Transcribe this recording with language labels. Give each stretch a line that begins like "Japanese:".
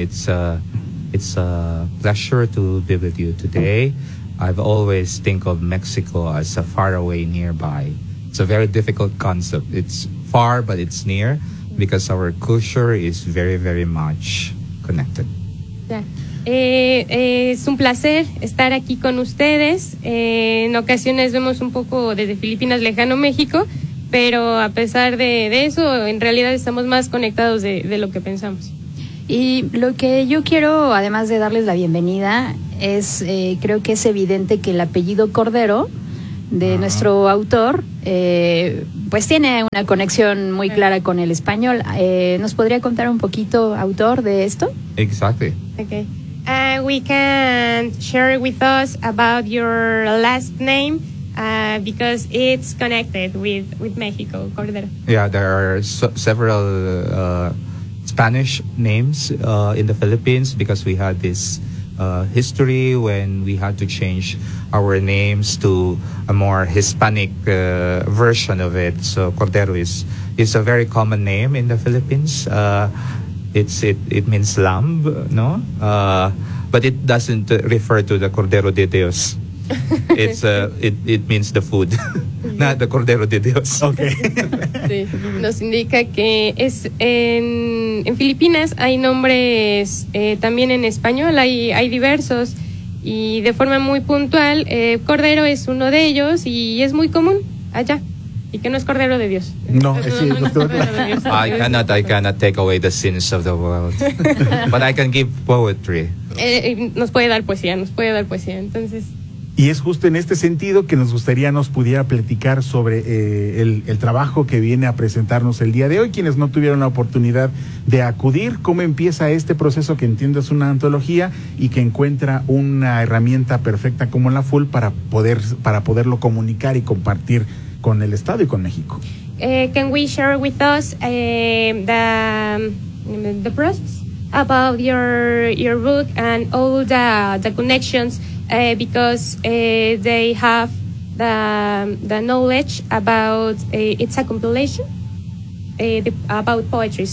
English: It's a pleasure to be with you today. I've always think of Mexico as a far away nearby. It's a very difficult concept. It's far, but it's near because our culture is very, very much connected.
Spanish: Es un placer estar aquí con ustedes. En ocasiones vemos un poco desde Filipinas lejano México, pero a pesar de eso, en realidad estamos más conectados de lo que pensamos. Y lo que yo quiero, además de darles la bienvenida, es creo que es evidente que el apellido Cordero de nuestro autor pues tiene una conexión muy clara con el español. ¿Nos podría contar un poquito, autor, de esto? Exacto.
English: Okay. We can share with us about your last name because it's connected with Mexico, Cordero. Yeah, there are several Spanish names in the Philippines because we had this history when we had to change our names to a more Hispanic version of it. So Cordero is a very common name in the Philippines. It means lamb, no? But it doesn't refer to the
Spanish: Cordero de Dios.
English: It means the food, not the
Spanish: Cordero de Dios.
English: Okay.
Spanish: Sí. Nos indica que es en Filipinas hay nombres también en español, hay diversos, y de forma muy puntual, Cordero es uno de ellos y es muy común allá. Y que no es Cordero de Dios. No, es sí, no, doctor.
English: I cannot take away the sins of the world. But I can give poetry.
Spanish: Nos puede dar poesía, entonces. Y es justo en este sentido que nos gustaría nos pudiera platicar sobre el trabajo que viene a presentarnos el día de hoy. Quienes no tuvieron la oportunidad de acudir, ¿cómo empieza este proceso que entiendo es una antología y que encuentra una herramienta perfecta como la FUL para poderlo comunicar y compartir con el Estado y con México?
English: Can we share with us the process about your book and all the connections because they have the knowledge about it's a compilation about poetry.